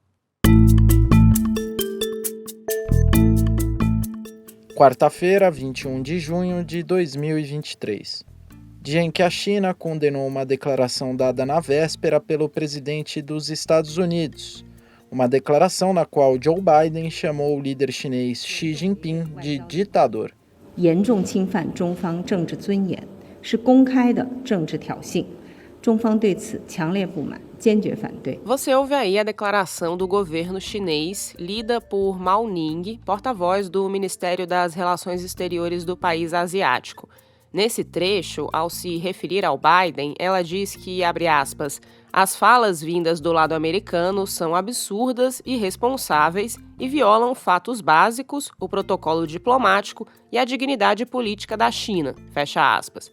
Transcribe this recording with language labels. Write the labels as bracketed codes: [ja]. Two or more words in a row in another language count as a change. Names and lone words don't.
[pt] Quarta-feira, 21 de junho de 2023. Dia em que a China condenou uma declaração dada na véspera pelo presidente dos Estados Unidos. Uma declaração na qual Joe Biden chamou o líder chinês Xi Jinping de ditador. [zh] 严重侵犯中方政治尊严，是公开的政治挑衅。中方对此强烈不满，坚决反对。 [pt] Você ouve aí a declaração do governo chinês, lida por Mao Ning, porta-voz do Ministério das Relações Exteriores do país asiático. Nesse trecho, ao se referir ao Biden, ela diz que, abre aspas, as falas vindas do lado americano são absurdas, irresponsáveis e violam fatos básicos, o protocolo diplomático e a dignidade política da China, fecha aspas.